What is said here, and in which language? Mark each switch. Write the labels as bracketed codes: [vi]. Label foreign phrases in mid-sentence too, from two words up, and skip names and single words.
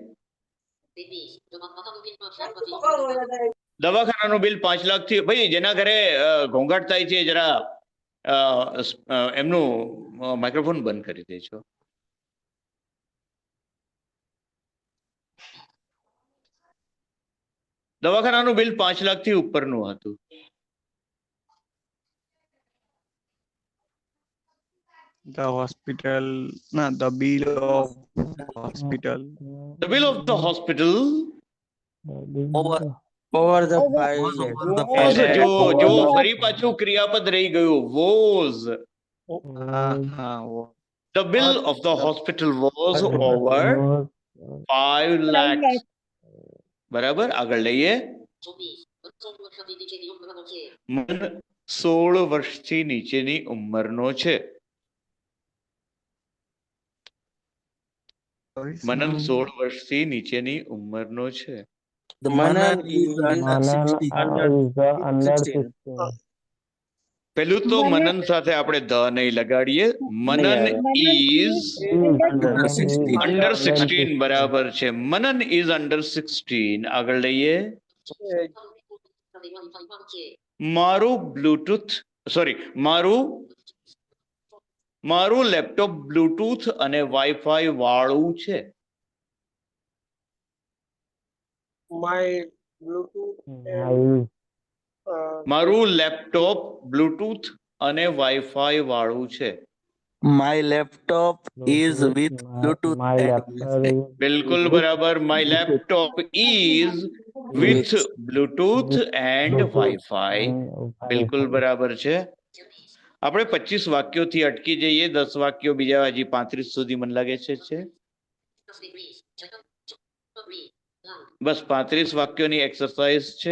[gu] દવાખાનાનું બિલ 5 લાખથી, ભાઈ જેના ઘરે ઘોંઘાટ થાય છે જરા એમનું માઇક્રોફોન બંધ કરી દેજો. દવાખાનાનું બિલ 5 લાખથી ઉપરનું હતું. [en] The hospital, no, the bill of hospital. The bill of the hospital Over the five. was, [gu] જો ફરી પાછું ક્રિયાપદ રહી ગયું, [en] was. The bill of the hospital was over 5 lakhs. [gu] બરાબર, આગળ લઈએ. મન 16 વર્ષથી નીચેની ઉંમરનો છે. મનન 16 વર્ષથી નીચેની ઉંમરનો છે. [en] The Manan is under 16. [gu] પેલું તો મનન સાથે આપણે ધ નહીં લગાડીએ. [en] મનન is under 16, [gu] બરાબર છે. [en] મનન is under 16. [gu] આગળ લઈએ. મારું બ્લૂટૂથ મારું લેપટોપ બ્લૂટૂથ અને વાઈફાઈ વાળું છે. [en] My Bluetooth and [gu] મારું લેપટોપ બ્લૂટૂથ અને વાઈફાઈ વાળું છે. [en] My laptop is with Bluetooth and Wi-Fi. [gu] બિલકુલ બરાબર. [en] My laptop is with Bluetooth and Wi-Fi. [gu] બિલકુલ બરાબર છે. આપણે 25 વાક્યોથી અટકી જઈએ, 10 વાક્યો બીજા, હજી 35 સુધી મને લાગે છે. બસ 35 વાક્યોની એક્સરસાઇઝ છે.